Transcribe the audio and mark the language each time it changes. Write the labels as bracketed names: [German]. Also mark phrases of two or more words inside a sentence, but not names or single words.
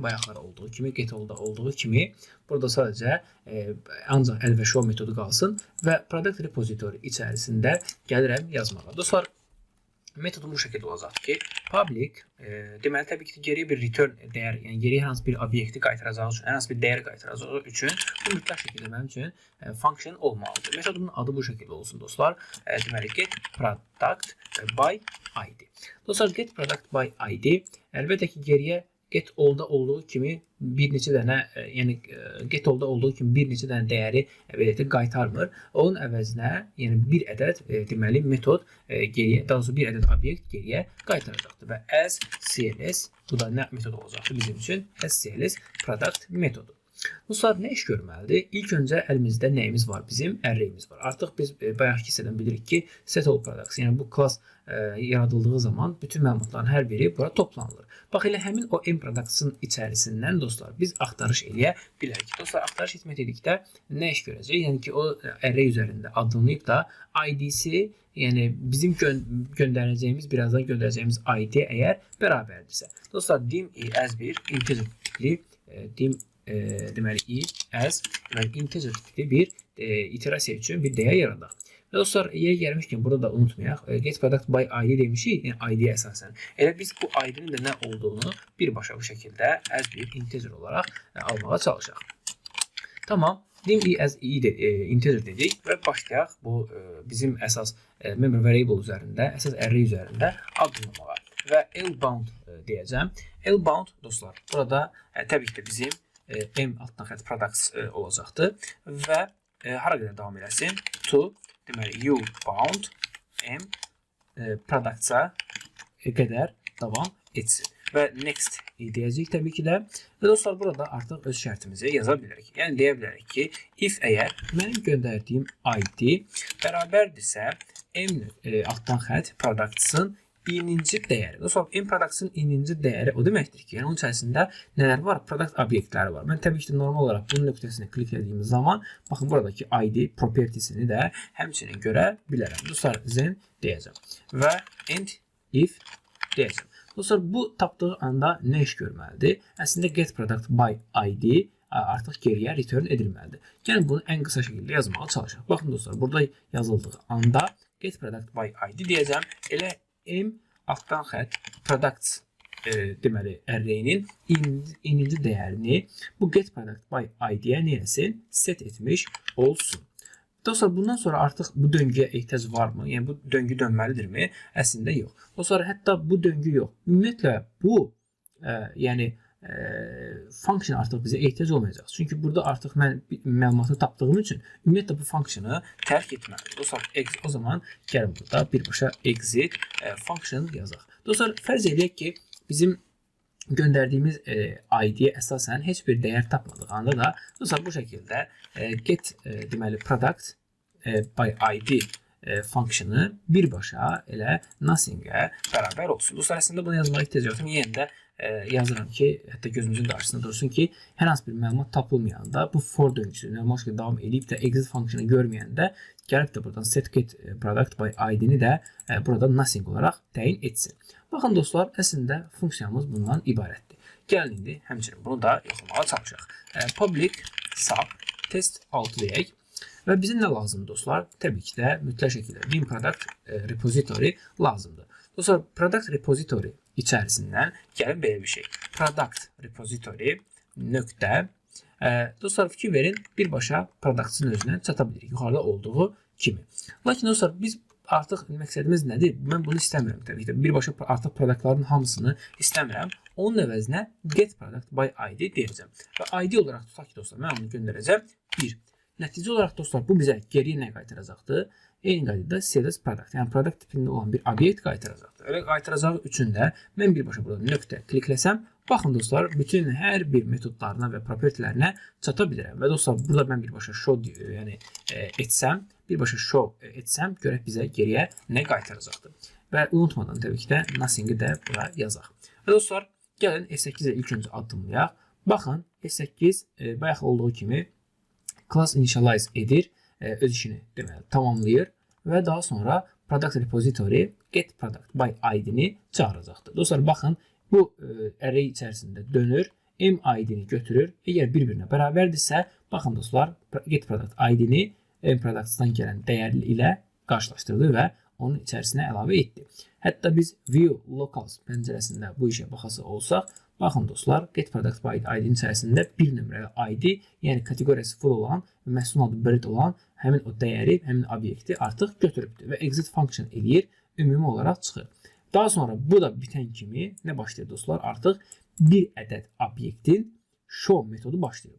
[Azerbaijani] Bayaqlara olduğu kimi, get olduğu kimi burada sadəcə ancaq əl və show metodu qalsın və [English] product repository [Azerbaijani] içərisində gəlirəm yazmağa. Dostlar, metodum bu şəkildə olacaq ki, public, deməli təbii ki, geriyə bir return dəyər, yəni geriyə hər hansı bir obyekti qaytaracağı üçün, hər hansı bir dəyər qaytaracağı üçün bu mütləq şəkildə mənim üçün function olmalıdır. Metodumun adı bu şəkildə olsun dostlar. Deməli, [English] get product by ID. [Azerbaijani] Dostlar, [English] get product by ID [Azerbaijani] əlbəttə ki, geriyə [English] get all-da [Azerbaijani] olduğu kimi bir neçə dənə, yəni [English] get all-da [Azerbaijani] olduğu kimi bir neçə dənə dəyəri belə qaytarmır. Onun əvəzinə, yəni bir ədəd deməli metod geriyə, daha doğrusu bir ədəd obyekt geriyə qaytaracaqdır və [English] as cls, [Azerbaijani] bu da nə metod olacaqdır bizim üçün? [English] As cls product metodu. [Azerbaijani] Dostlar, nə iş görməlidir? İlk öncə əlimizdə nəyimiz var? Bizim array'imiz var. Artıq biz bayaqki hissədən bilirik ki, [English] set all products, [Azerbaijani] yəni bu class yaradıldığı zaman bütün məlumatların hər biri bura toplanılır. Bax, elə həmin o [English] m products'ın [Azerbaijani] içərisindən dostlar biz axtarış eləyə bilərik. Dostlar, axtarış etmək dedikdə nə iş görəcək? Yəni ki, o array üzərində adlanıyıb da ID-si, yəni bizim göndərəcəyimiz, birazdan göndərəcəyimiz ID əgər bərabərdirsə. Dostlar, [English] dim as [Azerbaijani] bir integer tipli dim deməli [English] as integer [Azerbaijani] tipli bir iterasiya üçün bir dəyər yaradaq. Və dostlar, yeri gəlmişkən burada da unutmayaq, get product by ID demişik, yəni ID əsasən. Elə biz bu ID-nin də nə olduğunu birbaşa bu şəkildə as bir integer olaraq almağa çalışaq. Tamam, [English] dim as integer [Azerbaijani] dedik və başlayaq bu bizim əsas [English] member variable [Azerbaijani] üzərində, əsas array üzərində adlanmağa və L-bound deyəcəm. L-bound dostlar, burada təbii ki bizim m altdan xətt products olacaqdır və hara qədər davam eləsin? To, deməli [English] u bound m products-a [Azerbaijani] qədər davam etsin. Və next deyəcəyik təbii ki də. Və dostlar, burada artıq öz şərtimizi yaza bilərik. Yəni deyə bilərik ki, if əgər mənim göndərdiyim ID bərabərdirsə m altdan xətt products-ın ininci dəyəri. Dostlar, [English] m products-ın [Azerbaijani] ininci dəyəri o deməkdir ki, yəni onun içərisində nələr var? Product obyektləri var. Mən təbii ki, normal olaraq bunun nöqtəsini kliklədiyimiz zaman, baxın, buradakı ID property-sini də həmçinin görə bilərəm. Dostlar, then deyəcəm və [English] end if [Azerbaijani] deyəcəm. Dostlar, bu tapdığı anda nə iş görməlidir? Əslində [English] get product by ID [Azerbaijani] artıq geriyə return edilməlidir. Yəni bunu ən qısa şəkildə yazmağa çalışaq. Baxın dostlar, burada yazıldığı anda [English] get product by ID [Azerbaijani] deyəcəm. Elə m altdan xətt products deməli array'nin ininci dəyərini bu [English] get product by ID-yə [Azerbaijani] neyəsin? Set etmiş olsun. Dostlar, bundan sonra artıq bu döngüyə ehtiyac varmı? Yəni bu döngü dönməlidirmi? Əslində yox. Dostlar, hətta bu döngü yox. Ümumiyyətlə bu yəni function artıq bizə ehtiyac olmayacaq. Çünki burada artıq mən məlumatı tapdığım üçün ümumiyyətlə bu funksionu tərk etməliyim. Dostlar, o zaman gəlin burada birbaşa [English] exit function [Azerbaijani] yazaq. Dostlar, fərz edək ki, bizim göndərdiyimiz ID-yə əsasən heç bir dəyər tapmadıq anda da dostlar bu şəkildə get deməli [English] product by ID [Azerbaijani] funksionu birbaşa elə nothing-ə bərabər olsun. Dostlar, əslində bunu yazmağa ehtiyac yoxdur. Yenə də yazıram ki, hətta gözümüzün qarşısında dursun ki, hər hansı bir məlumat tapılmayanda bu for döngüsü normal şəkildə davam edib də exit funksionu görməyəndə gəlib də buradan [English] set get product by ID-ni [Azerbaijani] də burada nothing olaraq təyin etsin. Baxın dostlar, əslində funksiyamız bundan ibarətdir. Gəlin indi həmçinin bunu da yoxlamağa çalışaq. [English] Public sub test 6 deyək. [Azerbaijani] Və bizə nə lazımdır dostlar? Təbii ki də mütləq şəkildə [English] bin product repository [Azerbaijani] lazımdır. Dostlar, [English] product repository [Azerbaijani] içərisindən gəlin belə bir şey. [English] Product repository [Azerbaijani] nöqtə. Dostlar, fikir verin, birbaşa product'ın özünə çata bilirik. Yuxarıda olduğu kimi. Lakin dostlar, biz artıq məqsədimiz nədir? Mən bunu istəmirəm təbii ki. Birbaşa artıq productların hamısını istəmirəm. Onun əvəzinə [English] get product by ID [Azerbaijani] deyəcəm. Və ID olaraq tutaq ki, dostlar, mən onu göndərəcəm 1. Nəticə olaraq dostlar, bu bizə geriyə nə qaytaracaqdır? Eyni qaydada [English] CSS product, [Azerbaijani] yəni product tipində olan bir obyekt qaytaracaqdır. Elə qaytaracağı üçün də mən birbaşa burada nöqtə klikləsəm, baxın dostlar, bütün hər bir metodlarına və propertilərinə çata bilirəm. Və dostlar, burada mən birbaşa show yəni birbaşa show etsəm, görək bizə geriyə nə qaytaracaqdır. Və unutmadan təbii ki də nothing-i də bura yazaq. Və dostlar, gəlin F8-ə ilk öncə addımlayaq. Baxın, F8 bayaq olduğu kimi [English] class initialize [Azerbaijani] edir, öz işini deməli tamamlayır və daha sonra [English] product repository get product by ID-ni [Azerbaijani] çağıracaqdır. Dostlar, baxın, bu array içərisində dönür, [English] m ID-ni [Azerbaijani] götürür. Əgər bir-birinə bərabərdirsə, baxın dostlar, [English] get product ID-ni m products-dan [Azerbaijani] gələn dəyərli ilə qarşılaşdırdı və onun içərisinə əlavə etdi. Hətta biz [English] view locals [Azerbaijani] pəncərəsində bu işə baxası olsaq, baxın dostlar, [English] get product by ID-nin [Azerbaijani] içərisində bir nömrəli ID, yəni kateqoriyası full olan və məhsulun adı bird olan həmin o dəyəri, həmin obyekti artıq götürübdür və [English] exit function [Azerbaijani] eləyir, ümumi olaraq çıxır. Daha sonra bu da bitən kimi nə başlayır dostlar? Artıq bir ədəd obyektin show metodu başlayır.